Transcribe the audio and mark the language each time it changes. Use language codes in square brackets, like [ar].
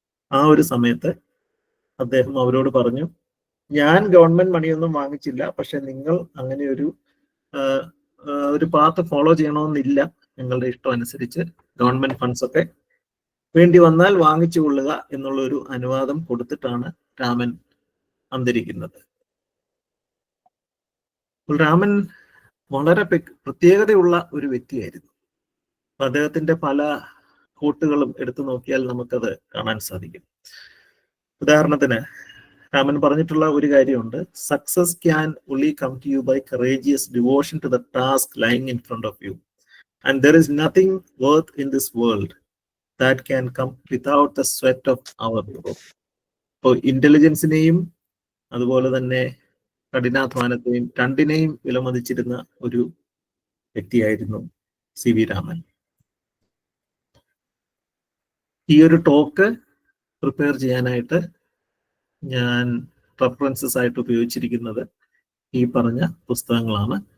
[ml] ആ ഒരു സമയത്ത് അദ്ദേഹം അവരോട് പറഞ്ഞു, ഞാൻ ഗവൺമെന്റ് മണിയൊന്നും വാങ്ങിച്ചില്ല, പക്ഷെ നിങ്ങൾ അങ്ങനെ ഒരു പാത്ത് ഫോളോ ചെയ്യണമെന്നില്ല, നിങ്ങളുടെ ഇഷ്ടം അനുസരിച്ച് ഗവൺമെന്റ് ഫണ്ട്സ് ഒക്കെ വേണ്ടി വന്നാൽ വാങ്ങിച്ചു കൊള്ളുക എന്നുള്ള ഒരു അനുവാദം കൊടുത്തിട്ടാണ് രാമൻ അന്തരിക്കുന്നത്. രാമൻ വളരെ പ്രത്യേകതയുള്ള ഒരു വ്യക്തിയായിരുന്നു. അദ്ദേഹത്തിന്റെ പല കോട്ടുകളും എടുത്തു നോക്കിയാൽ നമുക്കത് കാണാൻ സാധിക്കും. ഉദാഹരണത്തിന് രാമൻ പറഞ്ഞിട്ടുള്ള ഒരു കാര്യമുണ്ട്, [en] Success can only come to you by courageous devotion to the task lying in front of you, and there is nothing worth in this world that can come without the sweat of our brow. [ml] അപ്പോൾ ഇന്റലിജൻസിനെയും അതുപോലെ തന്നെ കഠിനാധ്വാനത്തെയും രണ്ടിനെയും വിലമതിച്ചിരുന്ന ഒരു വ്യക്തിയായിരുന്നു CV Raman. ഈ ഒരു talk prepare ചെയ്യാനായിട്ട് ഞാൻ റെഫറൻസസ് ആയിട്ട് ഉപയോഗിച്ചിരിക്കുന്നത് ഈ പറഞ്ഞ പുസ്തകങ്ങളാണ്.